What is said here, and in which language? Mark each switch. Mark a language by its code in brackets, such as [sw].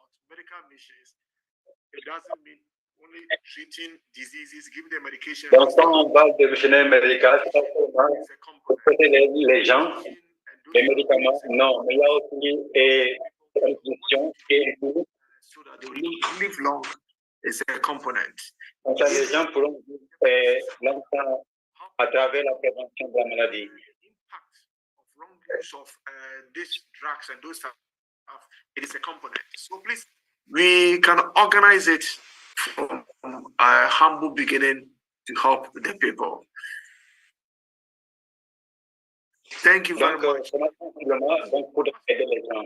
[en] Medical missions, it doesn't mean only treating diseases, giving them medication. [fr] Donc, quand on parle de missionnaire médical, c'est pas seulement traiter les gens, les médicaments, non, mais il y a aussi une nutrition et une [en] so that they will live long. It's a component. [fr] Donc, les gens pourront vivre longtemps à travers la prévention de la maladie. [en] Wrong use of these drugs and those stuff, it is a component. So please, we can organize it from a humble beginning to help the people. Thank you very much. [fr] Donc, pour aider les gens.